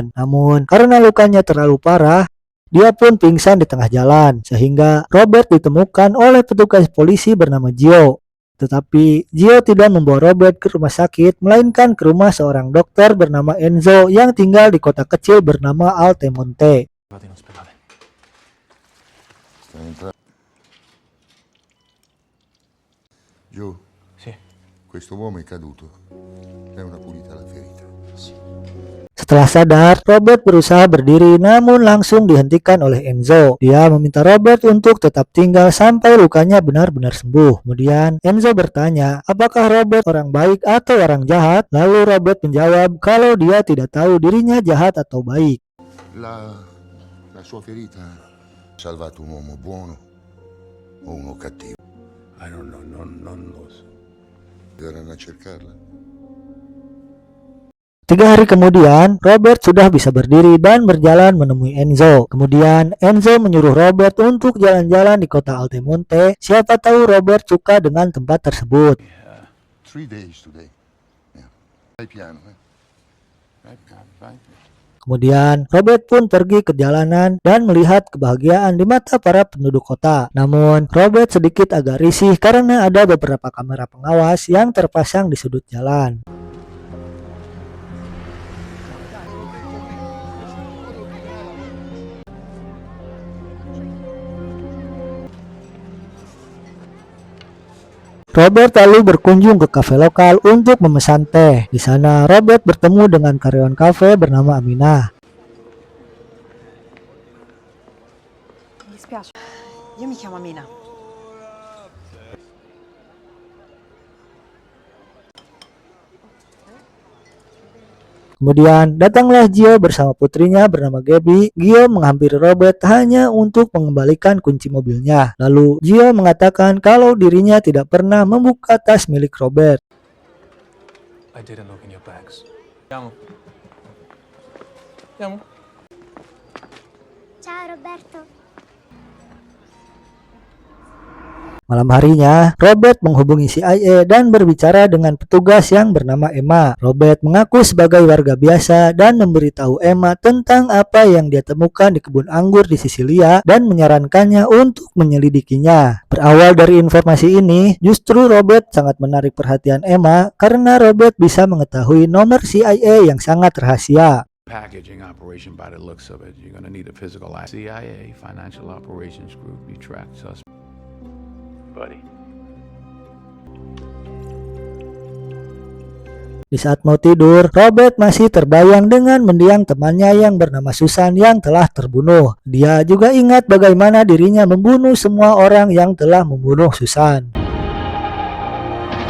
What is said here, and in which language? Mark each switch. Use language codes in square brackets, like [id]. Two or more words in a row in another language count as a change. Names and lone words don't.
[id] Namun, karena lukanya terlalu parah, dia pun pingsan di tengah jalan, sehingga Robert ditemukan oleh petugas polisi bernama Gio. Tetapi Gio tidak membawa Robert ke rumah sakit, melainkan ke rumah seorang dokter bernama Enzo yang tinggal di kota kecil bernama Altemonte. [it] Joe, sì. Questo uomo è caduto. È una pulita la ferita. Sì. [id] Setelah sadar, Robert berusaha berdiri namun langsung dihentikan oleh Enzo. Dia meminta Robert untuk tetap tinggal sampai lukanya benar-benar sembuh. Kemudian Enzo bertanya, apakah Robert orang baik atau orang jahat? Lalu Robert menjawab kalau dia tidak tahu dirinya jahat atau baik. [it] La sua ferita ha salvato un uomo buono o uno cattivo? [en] I don't know, [it] non lo so. Verranno a cercarla. [id] 3 hari kemudian, Robert sudah bisa berdiri dan berjalan menemui Enzo. Kemudian, Enzo menyuruh Robert untuk jalan-jalan di kota Altemonte. Siapa tahu Robert suka dengan tempat tersebut. [en] 3 days today. Yeah. [it] Vai piano, Vai. [id] Kemudian, Robert pun pergi ke jalanan dan melihat kebahagiaan di mata para penduduk kota. Namun, Robert sedikit agak risih karena ada beberapa kamera pengawas yang terpasang di sudut jalan. Robert lalu berkunjung ke kafe lokal untuk memesan teh. Di sana, Robert bertemu dengan karyawan kafe bernama Aminah. [it] Mi dispiace, io mi chiamo Amina. [id] Kemudian datanglah Gio bersama putrinya bernama Gabby. Gio menghampiri Robert hanya untuk mengembalikan kunci mobilnya. Lalu Gio mengatakan kalau dirinya tidak pernah membuka tas milik Robert. [en] I didn't look in your bags. Ciao Roberto. [id] Malam harinya, Robert menghubungi CIA dan berbicara dengan petugas yang bernama Emma. Robert mengaku sebagai warga biasa dan memberitahu Emma tentang apa yang dia temukan di kebun anggur di Sisilia dan menyarankannya untuk menyelidikinya. Berawal dari informasi ini, justru Robert sangat menarik perhatian Emma karena Robert bisa mengetahui nomor CIA yang sangat rahasia. [en] Packaging operation by the looks of it. You're going to need a physical CIA, Financial Operations Group, you track suspects. Buddy. [id] Di saat mau tidur, Robert masih terbayang dengan mendiang temannya yang bernama Susan yang telah terbunuh. Dia juga ingat bagaimana dirinya membunuh semua orang yang telah membunuh Susan.